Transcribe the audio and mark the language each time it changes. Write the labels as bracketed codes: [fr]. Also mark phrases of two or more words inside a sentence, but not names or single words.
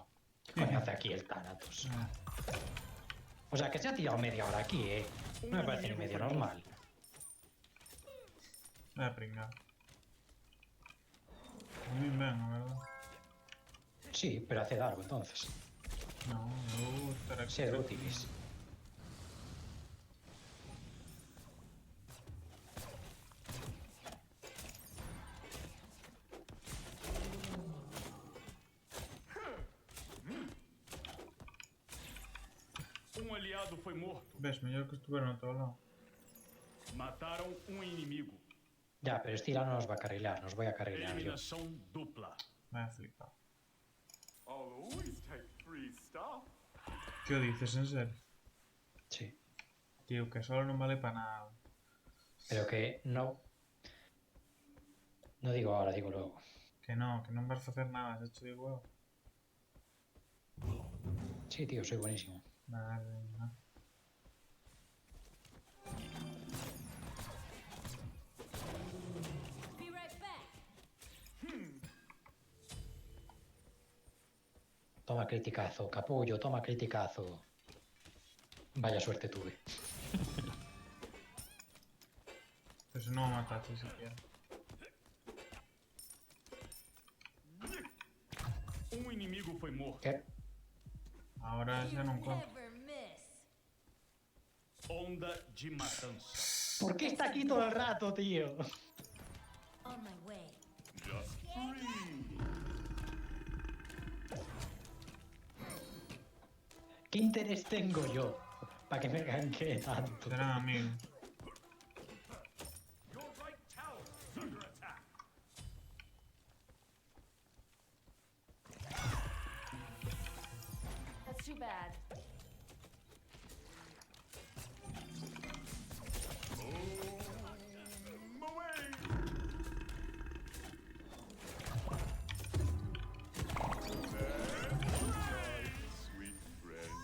[es] ¿Qué coño hace aquí el Thanatos? Ah, O sea, que se ha tirado media hora aquí, ¿eh? No me parece ni medio normal. [gl] é pringado. A mí ben, a verdad. [es] Sí, pero hace largo entonces. [gl] Non, eu vou estar aquí. [es] Ser útiles. [pt] Um aliado foi morto. [gl] Ves, mellor que estuveron ao teu lado. [pt] Mataram um inimigo. [es] Ya, pero Stila no nos va a carrilear, nos voy a carrilear yo. [pt] Eliminação dupla. [gl] Vai a flipar. [en] I'll always take free stuff. [gl] Que o dices en serio? Sí. [es] Tío, que solo non vale para nada. Pero que no... No digo ahora, digo luego. [gl] Que non vas facer nada, xa te digo eu. [es] Sí, tío, soy buenísimo. Vale, no. [en] Be right back. [es] Toma criticazo, capullo, toma criticazo. Vaya suerte tuve. [gl] Pero se non o mataste siquiera. [pt] Um inimigo foi morto. [es] ¿Qué? [gl] Ahora xa non conto. [en] Never miss. [pt] Onda de matança. [es] ¿Por qué está aquí todo el rato, tío? [en] On my way. Just free. [es] ¿Qué interés tengo yo para que me ganque tanto? Serán amigos. [en] Your right tower is under attack. That's too bad. Sweet friend.